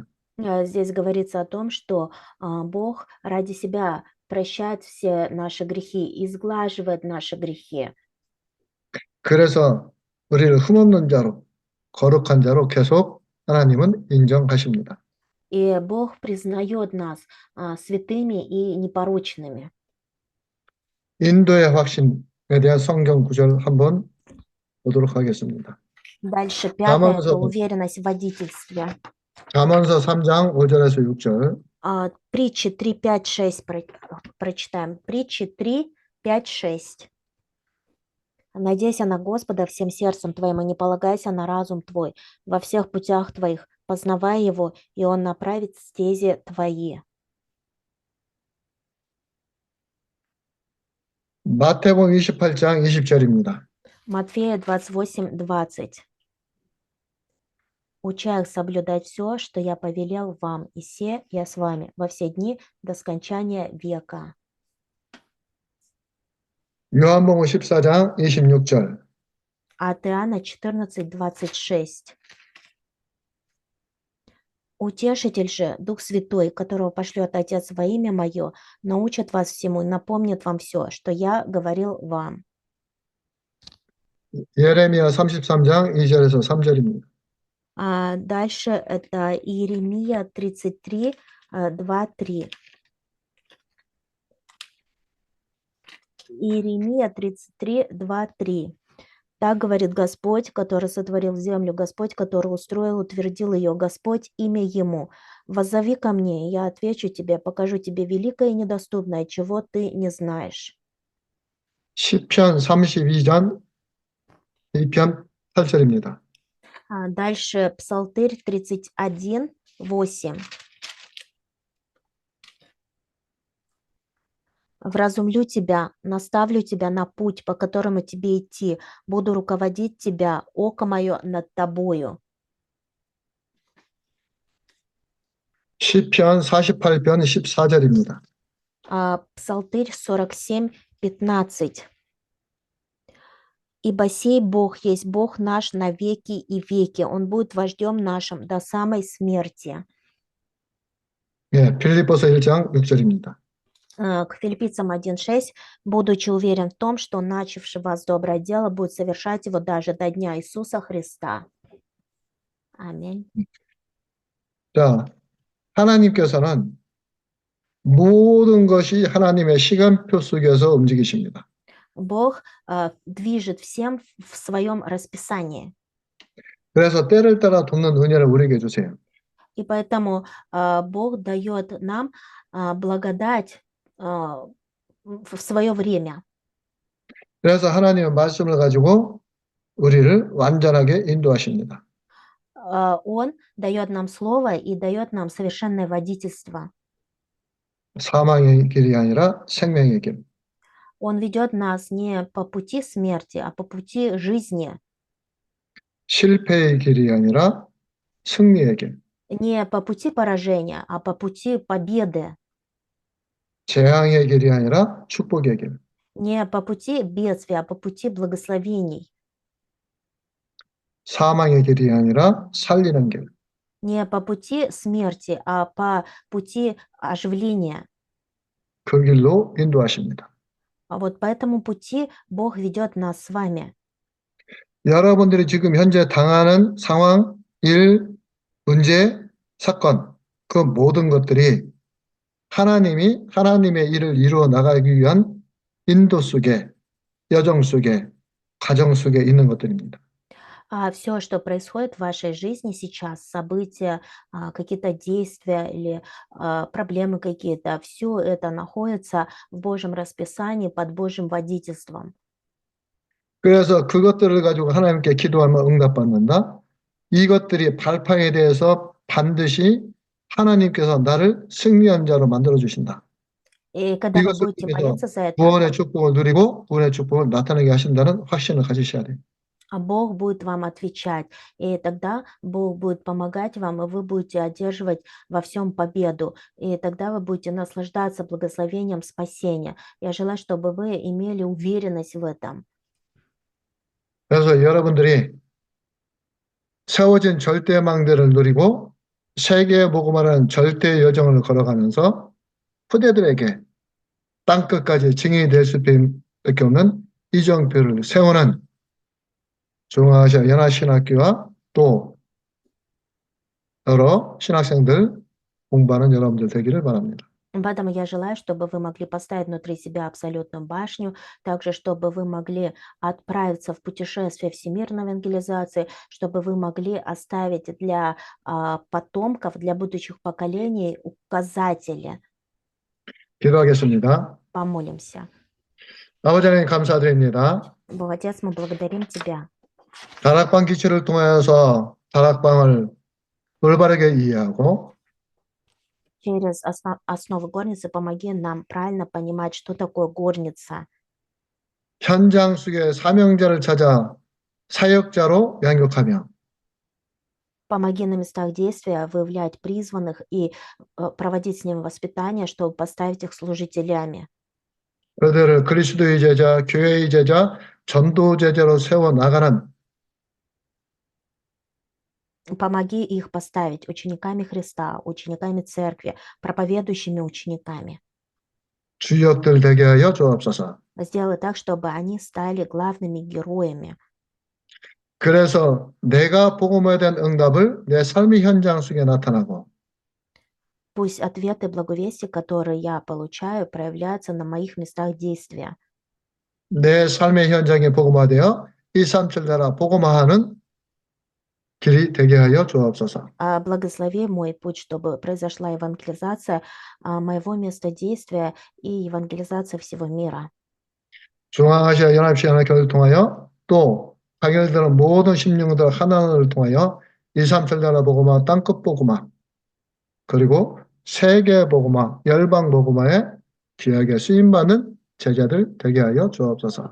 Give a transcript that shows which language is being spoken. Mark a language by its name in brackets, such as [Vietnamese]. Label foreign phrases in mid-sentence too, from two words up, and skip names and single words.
[Russian] Здесь говорится о том, что Бог ради себя прощает все наши грехи, изглаживает наши грехи. [Korean] 그래서 우리를 흠없는 자로, 거룩한 자로 계속 하나님은 인정하십니다. [Russian] И Бог признает нас святыми и непорочными. [Korean] 인도의 확신에 대한 성경 구절 한번 보도록 하겠습니다. [Russian] Дальше пятое – это [Korean] 잠언서, [Russian] уверенность в водительстве. [Korean] 잠언서 3장 5절에서 6절. [Russian] Притчи 3, 5, 6 прочитаем. Притчи 3, 5, 6. «Надейся на Господа всем сердцем твоим, и не полагайся на разум твой. Во всех путях твоих познавай его, и он направит стези твои». [Korean] 마태복음 28장 20절입니다. [Russian] Матфея 28:20. «Уча их соблюдать все, что я повелел вам, и се я с вами во все дни до скончания века». [Korean] 요한복음 14장 26절. [Russian] От Иоанна 14:26. «Утешитель же, Дух Святой, которого пошлет Отец во имя Мое, научит вас всему и напомнит вам все, что я говорил вам». [Korean] 예레미야 33장 2절에서 3절입니다. [Russian] Дальше это Иеремия 33, 2-3. Иеремия 33, 2-3. «Так говорит Господь, который сотворил землю, Господь, который устроил, утвердил ее, Господь, имя Ему. Воззови ко мне, и я отвечу тебе, покажу тебе великое и недоступное, чего ты не знаешь». [Korean] 시편 32장 2편 8절입니다. [Russian] Дальше Псалтырь 31, 8. «Вразумлю тебя, наставлю тебя на путь, по которому тебе идти, буду руководить тебя, око мое над тобою». [Korean] 시편 48편 14절입니다. [Russian] Псалтырь 47, 15. «Ибо сей Бог есть Бог наш на веки и веки, Он будет вождем нашим до самой смерти». [Korean] 예, 빌립보서 1장 6절입니다. [Russian] К Филиппийцам 1:6. «Будучи уверен в том, что начавший вас доброе дело будет совершать его даже до дня Иисуса Христа». Аминь. [Korean] 자, 하나님께서는 모든 것이 하나님의 시간표 속에서 움직이십니다. [Russian] Бог движет всем в своем расписании. [Korean] 그래서 때를 따라 돕는 은혜를 우리에게 주세요. [Russian] И поэтому Бог дает нам благодать в свое время. [Korean] 그래서 하나님의 말씀을 가지고 우리를 완전하게 인도하십니다. [Russian] Он дает нам слово и дает нам совершенное водительство. [Korean] 사망의 길이 아니라 생명의 길. [Russian] Он ведет нас не по пути смерти, а по пути жизни. [Korean] 실패의 길이 아니라 승리의 길. [Russian] Не по пути поражения, а по пути победы. [Korean] 재앙의 길이 아니라 축복의 길. [Russian] Не по пути бедствия, а по пути благословений. [Korean] 사망의 길이 아니라 살리는 길. [Russian] Не по пути смерти, а по пути оживления. [Korean] 그 길로 인도하십니다. [Russian] А вот по этому пути Бог ведет нас с вами. [Korean] 여러분들이 지금 현재 당하는 상황, 일, 문제, 사건, 그 모든 것들이 하나님이 하나님의 일을 이루어 나가기 위한 인도 속에, 여정 속에, 과정 속에 있는 것들입니다. [Russian] Все, что происходит в вашей жизни сейчас, события, какие-то действия или проблемы какие-то, все это находится в Божьем расписании, под Божьим водительством. [Korean] 그래서 그것들을 가지고 하나님께 기도하면 응답받는다. 이것들이 발판에 대해서 반드시 하나님께서 나를 승리한 자로 만들어 주신다. [Russian] И когда вы [Korean] 이것을 [Russian] будете [Korean] 통해서 [Russian] молиться за это, [Korean] 구원의 축복을 누리고 구원의 축복을 나타내게 하신다는 확신을 가지셔야 돼요. [Russian] Бог будет вам отвечать, и тогда Бог будет помогать вам, и вы будете одерживать во всем победу, и тогда вы будете наслаждаться благословением спасения. Я желаю, чтобы вы имели уверенность в этом. [Korean] 그래서 여러분들이 세워진 절대망대를 누리고 세계에 복음하는 절대 여정을 걸어가면서 후대들에게 땅끝까지 증인이 될 수밖에 없는 이정표를 세우는 중앙아시아 연합신학교와 또 여러 신학생들 공부하는 여러분들 되기를 바랍니다. [Russian] Поэтому я желаю, чтобы вы могли поставить внутри себя абсолютную башню, также чтобы вы могли отправиться в путешествие всемирной евангелизации, чтобы вы могли оставить для потомков, для будущих поколений указатели. [Korean] 기도하겠습니다. [Russian] Помолимся. [Korean] 아버지 하나님 감사드립니다. [Russian] Бог Отец, мы благодарим Тебя. [Korean] 다락방 기초를 통해서 다락방을 올바르게 이해하고 [Russian] Через основы горницы помоги нам правильно понимать, что такое горница. [Korean] 현장 속에 사명자를 찾아 사역자로 양육하며 [Russian] Помоги на местах действия выявлять призванных и проводить с ними воспитание, чтобы поставить их служителями. [Korean] 그들을 그리스도의 제자, 교회의 제자, 전도 제자로 세워 나가는 [Russian] Помоги их поставить учениками Христа, учениками церкви, проповедующими учениками. [Korean] 주역들 되게 하여 주옵소서. [Russian] Сделай так, чтобы они стали главными героями. [Korean] 그래서 내가 복음에 대한 응답을 내 삶의 현장 속에 나타나고 [Russian] Пусть ответы благовестия, которые я получаю, проявляются на моих местах действия. [Korean] 내 삶의 현장에 복음화되어 237 나라 복음화하는 길이 되게 하여 주옵소서. [Russian] Благослови мой путь, чтобы произошла евангелизация моего места действия и евангелизация всего мира. [Korean] 중앙아시아 연합신학교를 통하여 또 가결되는 모든 심령들 하나를 통하여 237 나라 복음화, 땅끝 복음화 그리고 세계 복음화, 열방 복음화에 귀하게 쓰임받는 제자들 되게 하여 주옵소서.